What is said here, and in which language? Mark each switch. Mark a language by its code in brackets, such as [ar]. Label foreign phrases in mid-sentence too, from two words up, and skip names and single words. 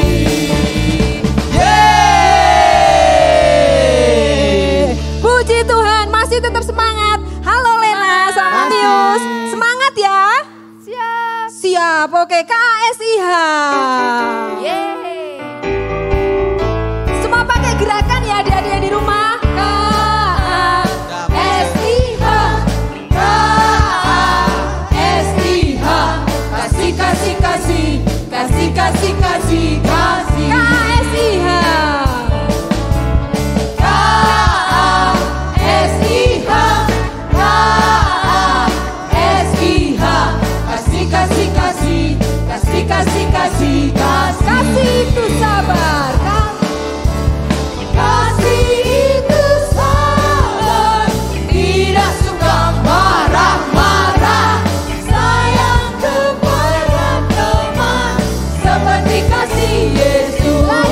[id] Yeay. Puji Tuhan, masih tetap semangat. Halo Lena sama Masih. Tius. Semangat ya. Siap. Siap, oke KSIH. Yeay. Semua pakai gerakan ya adik-adik di rumah. KSIH, KSIH, kasih kasih kasih, kasih kasih kasih kasih. KSIH. KSIH, KSIH, kasih kasih kasih, kasih kasih kasih kasih. Kasih itu sabar. Kasih itu sabar, tidak suka marah-marah, sayang kepada teman, seperti kasih Yesus.